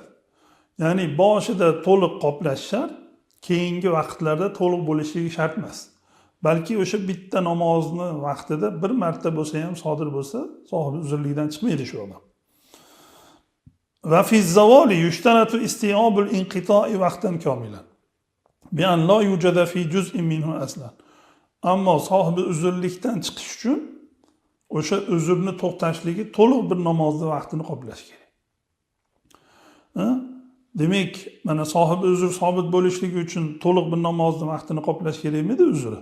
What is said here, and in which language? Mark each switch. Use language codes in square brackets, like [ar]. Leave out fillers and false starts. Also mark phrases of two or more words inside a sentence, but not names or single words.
[uz] Ya'ni boshida to'liq qoplash shart, keyingi vaqtlarda to'liq bo'lishligi shart emas. Balki o'sha bitta namozni vaqtida bir marta bo'lsa ham sodir bo'lsa, sohibi uzrlikdan chiqmaydi shu odam. [ar] وفي زواله يشترط استيعاب الانقطاع وقتا كاملا. بأن لا يوجد في جزء منه أصلا. [uz] Ammo sohibi uzrlikdan chiqish uchun o'sha uzrni to'xtashligi to'liq bir namozni vaqtini qoplash kerak. Demak, mana sohibi uzr sobit bo'lishligi uchun to'liq bir namozni vaqtini qoplash kerakmidi uzri?